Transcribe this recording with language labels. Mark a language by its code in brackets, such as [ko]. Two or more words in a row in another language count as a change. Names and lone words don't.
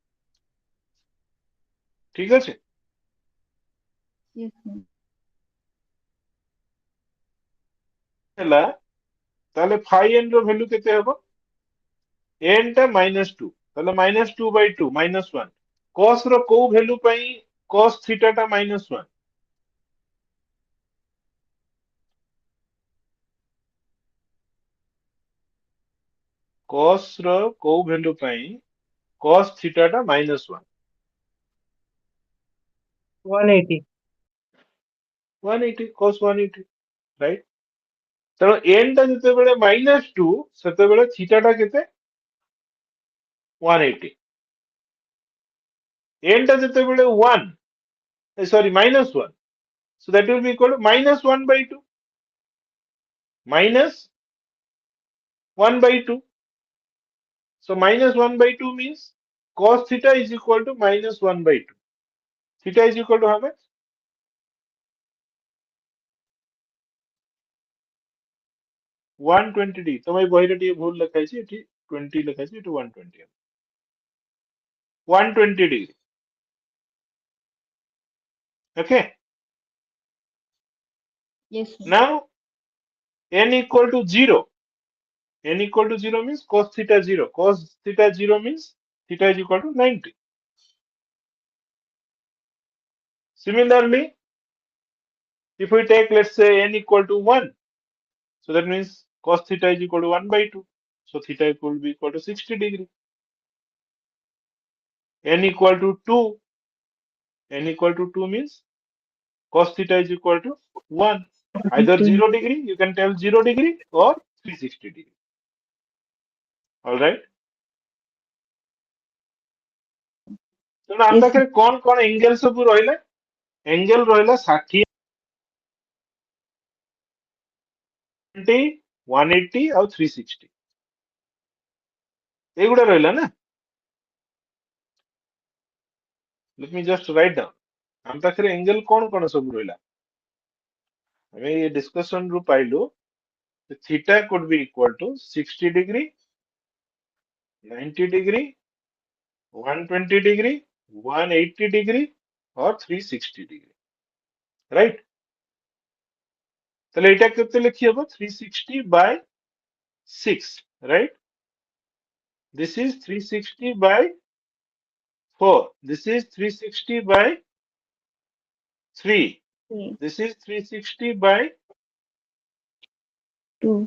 [or] ଠିକ ଅଛି? [en] Yes, sir. [or] ହେଲା ତାହେଲେ phi n ର ଭ୍ୟାଲୁ କେତେ ହବ? n ଟା -2, ତାହେଲେ -2 by 2 -1. cos ର କୋଉ ଭ୍ୟାଲୁ ପାଇଁ cos theta ଟା -1? cos ର କୋଉ ଭ୍ୟାଲୁ ପାଇଁ cos theta ଟା -1? 180. 180, cos 180, ରାଇଟ? ତେଣୁ n ଟା ଯେତେବେଳେ -2 ସେତେବେଳେ theta ଟା କେତେ? 180. n ଟା ଯେତେବେଳେ 1, [en] sorry, -1, so that will be equal to -1 by 2, -1 by 2. So -1 by 2 means cos theta is equal to -1 by 2. Theta is equal to how much? 120 degree. [or] ତମ ଏଇ ବହିରେ ଟିକେ ଭୁଲ ଲେଖା ହେଇଛି, ଏଠି 20 ଲେଖା ହେଇଛି, ଏଠି 120. [en] 120 degree. Okay. Yes, sir. Now n equal to 0. n equal to 0 means cos theta 0. Cos theta 0 means theta is equal to 90. Similarly, if we take, let's say, n equal to 1, so that means cos theta is equal to 1 by 2. So theta will be equal to 60 degree. n equal to 2. n equal to 2 means cos theta is equal to 1. Either 0 degree, you can tell 0 degree, or 360 degree. All right. So ଆମ Yes, sir. [or] ପାଖରେ କଣ एंगल ସବୁ ରହିଲା? एंगल ରହିଲା 60, 70, 180 ଆଉ 360. ଏଗୁଡା ରହିଲା ନା? [en] Let me just write down. [or] ଆମ ପାଖରେ एंगल କଣ ସବୁ ରହିଲା? ଆମେ ଏ discussion ରୁ ପାଇଲୁ [en] theta could be equal to 60 degree, 90 degree, 120 degree, 180 degree, or 360 degree. Right? [or] ତାହଲେ ଏଟା କେତେ ଲିଖି ହବୋ? [en] 360 by 6, right? This is 360 by 4. This is 360 by 3. 3, This is 360 by 2,